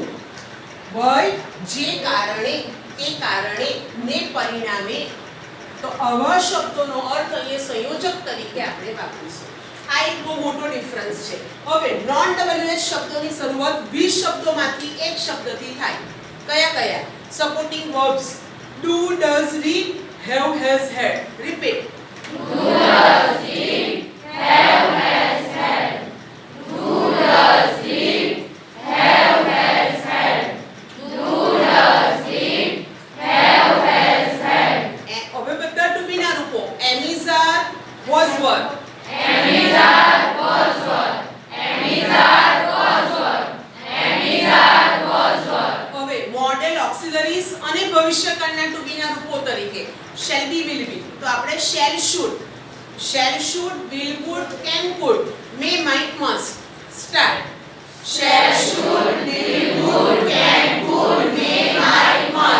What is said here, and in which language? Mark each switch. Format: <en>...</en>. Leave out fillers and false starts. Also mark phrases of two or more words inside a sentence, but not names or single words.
<gu>why જે કારણે, તે કારણે, ને પરિણામે. તો આવા શબ્દોનો અર્થ અહીંયા સંયોજક તરીકે આપણે વાપરીશું. આ એક બહુ મોટો ડિફરન્સ છે. હવે નોન WH શબ્દોની શરૂઆત 20 શબ્દોમાંથી એક શબ્દથી થાય. કયા કયા?</gu> <en>supporting verbs. do, does, read, have, has, had. repeat. Do, does, did, have, has, had. Do, does, did, have, has, had. Do, does, did, have, has, had.</en> <gu>હવે બધા</gu> <en>to be</en> <gu>ના રૂપો.</gu> <en>am, is, are, was, were. Am, is, are, was, were. Am, is, are, was, were. Am, is, are, was, were.</en> <gu>હવે</gu> <en>modal auxiliaries</en> <gu>અને ભવિષ્યકાળના</gu> <en>to be</en> <gu>ના રૂપો તરીકે</gu> <en>shall be, will be.</en> <gu>તો આપણે</gu> <en>shall, should, will, would, can, could, may, might, must. start. Shall, should, will, would, can, could, may, might,</en>